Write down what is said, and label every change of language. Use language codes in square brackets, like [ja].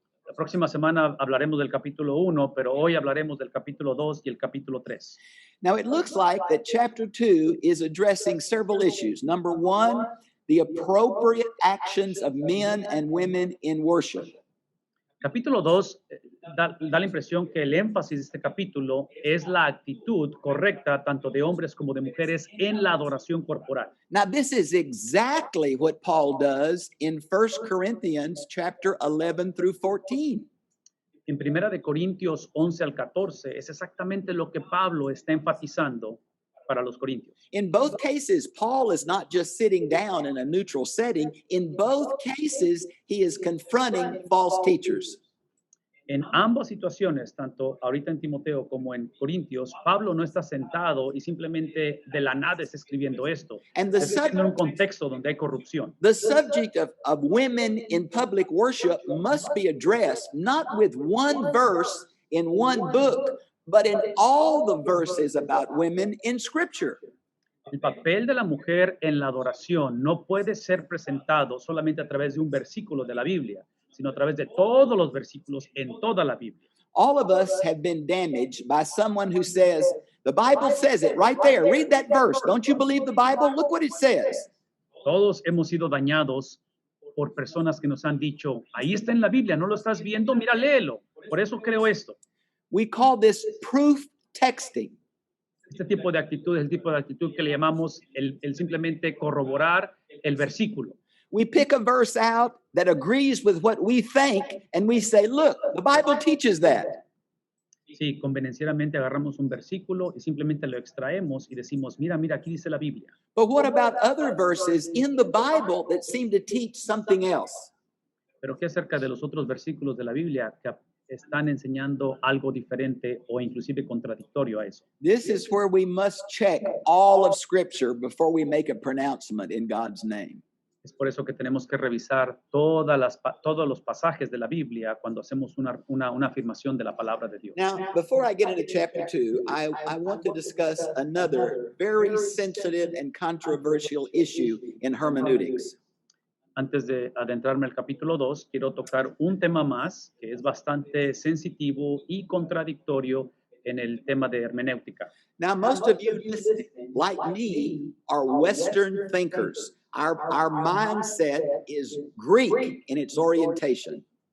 [es] La próxima semana hablaremos del capítulo 1, pero hoy hablaremos del capítulo 2 y el capítulo 3. [en] Now, it looks like that chapter 2 is addressing several issues. Number 1, the appropriate actions of men and women in worship. [es] Capítulo 2 da la impresión que el énfasis de este capítulo es la actitud correcta tanto de hombres como de mujeres en la adoración corporal. [en] Now, this is exactly what Paul does in 1 Corinthians chapter 11 through 14. [es] En Primera de Corintios 11 al 14 es exactamente lo que Pablo está enfatizando para los corintios. [en] In both cases, Paul is not just sitting down in a neutral setting. In both cases, he is confronting false teachers. [es] En ambas situaciones, tanto ahorita en Timoteo como en Corintios, Pablo no está sentado y simplemente de la nada está escribiendo esto. [en] And the, [es] Está escribiendo en un contexto donde hay corrupción. [en] the subject of women in public worship must be addressed not with one verse in one book, but in all the verses about women in Scripture. [es] El papel de la mujer en la adoración no puede ser presentado solamente a través de un versículo de la Biblia, sino a través de todos los versículos en toda la Biblia. [en] All of us have been damaged by someone who says, the Bible says it right there. Read that verse. Don't you believe the Bible? Look what it says. [es] Todos hemos sido dañados por personas que nos han dicho, ahí está en la Biblia, ¿no lo estás viendo? Mira, léelo. Por eso creo esto. [en] We call this proof texting. [es] Este tipo de actitud es el tipo de actitud que le llamamos el simplemente corroborar el versículo. [en] We pick a verse out that agrees with what we think, and we say, look, the Bible teaches that. [es] Sí, convenencieramente agarramos un versículo y simplemente lo extraemos y decimos, mira, mira, aquí dice la Biblia. [en] But what about other verses in the Bible that seem to teach something else? [es] Pero ¿qué acerca de los otros versículos de la Biblia que están enseñando algo diferente o inclusive contradictorio a eso? [en] This is where we must check all of Scripture before we make a pronouncement in God's name. [es] Es por eso que tenemos que revisar todos los pasajes de la Biblia cuando hacemos una afirmación de la palabra de Dios. [en] Now, before I get into chapter 2, I want to discuss another very sensitive and controversial issue in hermeneutics. [es] Antes de adentrarme al capítulo 2, quiero tocar un tema más que es bastante sensitivo y contradictorio en el tema de hermenéutica. [en] Now, most of you listening, like me, are Western thinkers. Our mindset is Greek in its orientation.